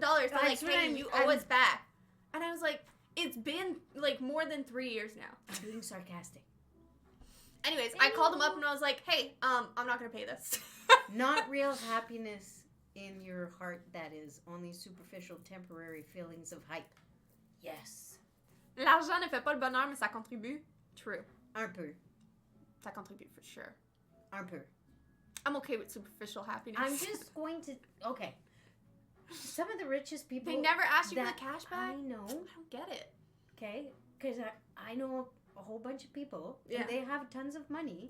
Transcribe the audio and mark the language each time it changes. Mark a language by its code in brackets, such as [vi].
[en] They're like, hey, you owe us back. And I was like, it's been like more than 3 years now. I'm being sarcastic. Anyways, I called them up and I was like, hey, I'm not going to pay this. Not real happiness in your heart, that is. Only superficial, temporary feelings of hype. Yes. [fr] L'argent ne fait pas le bonheur, mais ça contribue. [en] True. [fr] Un peu. Ça contribue [en] for sure. [fr] Un peu. [en] I'm okay with superficial happiness. I'm just going to... Okay. Some of the richest people... They never ask you for the cash back? I know. I don't get it. Okay? Because I know a whole bunch of people, and they have tons of money.